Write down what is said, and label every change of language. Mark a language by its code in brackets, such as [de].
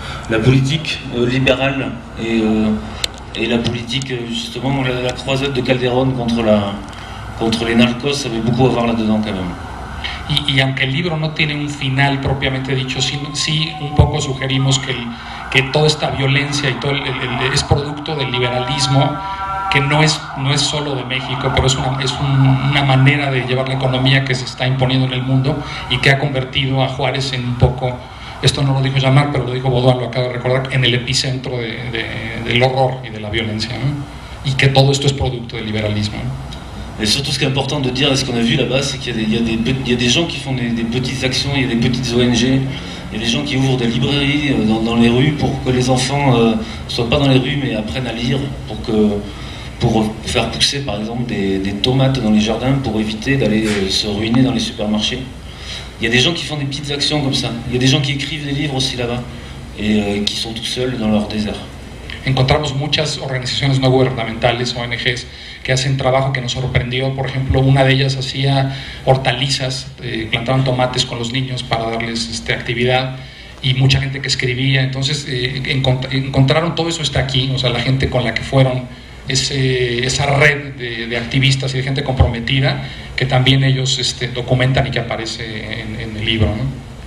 [fr] La politique libérale et la politique justement la croisade de Calderón contre les narcos avait beaucoup à voir là-dedans quand même. [es] y aunque el libro no tiene un final propiamente dicho, sí un poco sugerimos que toda esta violencia y todo es producto del liberalismo, que no es solo de México, pero es una manera de llevar la economía que se está imponiendo en el mundo y que ha convertido a Juárez en un poco, esto no lo dijo Jean-Marc, pero lo dijo Baudouin, lo acabo de recordar, en el epicentro del horror y de la violencia, ¿no? Y que todo esto es producto del liberalismo, ¿no? [fr] Et surtout, ce qui est important de dire, et ce qu'on a vu là-bas, c'est qu'il y a des gens qui font des petites actions, il y a des petites ONG, il y a des gens qui ouvrent des librairies dans les rues pour que les enfants ne soient pas dans les rues mais apprennent à lire, pour faire pousser par exemple des tomates dans les jardins pour éviter d'aller se ruiner dans les supermarchés. Il y a des gens qui font des petites actions comme ça, il y a des gens qui écrivent des livres aussi là-bas et qui sont tout seuls dans leur désert. [es] Encontramos muchas organizaciones no gubernamentales, ONGs, que hacen trabajo que nos sorprendió. Por ejemplo, una de ellas hacía hortalizas, plantaban tomates con los niños para darles actividad, y mucha gente que escribía. Entonces encontraron todo eso está aquí, o sea, la gente con la que fueron, esa red de activistas y de gente comprometida que también ellos documentan y que aparece en el libro, ¿no?